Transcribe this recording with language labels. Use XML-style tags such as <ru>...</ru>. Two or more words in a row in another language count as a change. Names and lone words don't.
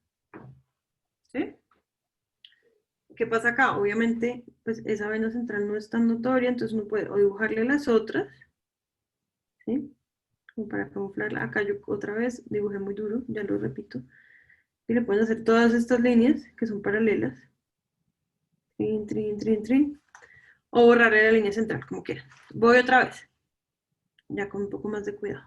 <es>¿Sí? ¿Qué pasa acá? Obviamente, pues esa vena central no es tan notoria, entonces uno puede o dibujarle las otras, ¿sí? Como para camuflarla. Acá yo otra vez dibujé muy duro, ya lo repito. Y le pueden hacer todas estas líneas que son paralelas. Trin, trin, trin, trin. O borrarle la línea central, como quieran. Voy otra vez, ya con un poco más de cuidado.</es>